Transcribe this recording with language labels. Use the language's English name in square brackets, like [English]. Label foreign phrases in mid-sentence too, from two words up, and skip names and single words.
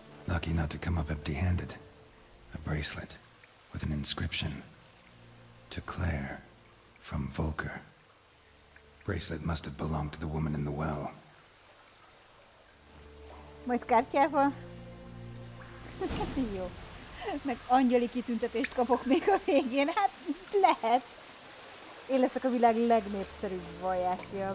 [English] Lucky not to come up empty-handed. A bracelet with an inscription. To Claire, from Volker. Bracelet must have belonged to the woman in the well. [Hungarian] Majd kártyával? Jó. Meg angyali kitüntetést kapok még a végén. Hát lehet. Én leszek a világ legnépszerűbb vajákja.